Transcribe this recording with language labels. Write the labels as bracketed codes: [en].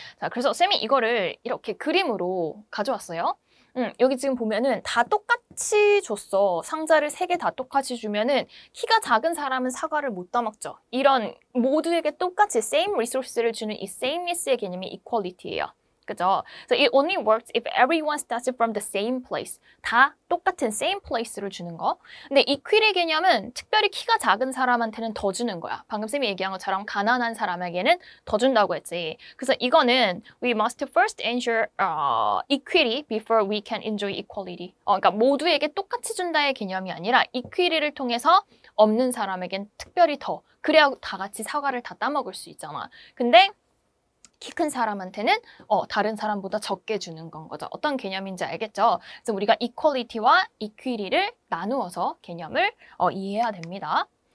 [ko] 자, 그래서 쌤이 이거를 이렇게 그림으로 가져왔어요. 여기 지금 보면은 다 똑같이 줬어. 상자를 3개 다 똑같이 주면은 키가 작은 사람은 사과를 못 따먹죠. 이런 모두에게 똑같이 same resource를 주는 이 sameness의 개념이 equality예요. 그죠? [en] So it only works if everyone starts from the same place. [ko] 다 똑같은 same place를 주는 거. 근데 equity 개념은 특별히 키가 작은 사람한테는 더 주는 거야. 방금 쌤이 얘기한 것처럼 가난한 사람에게는 더 준다고 했지. 그래서 이거는 [en] we must first ensure equity before we can enjoy equality. [ko] 그러니까 모두에게 똑같이 준다의 개념이 아니라 equity를 통해서 없는 사람에겐 특별히 더. 그래야 다 같이 사과를 다 따먹을 수 있잖아. 근데 키 큰 사람한테는 다른 사람보다 적게 주는 건 거죠. 어떤 개념인지 알겠죠? 그래서 우리가 이퀄리티와 이퀴리를 나누어서 개념을 이해해야 됩니다.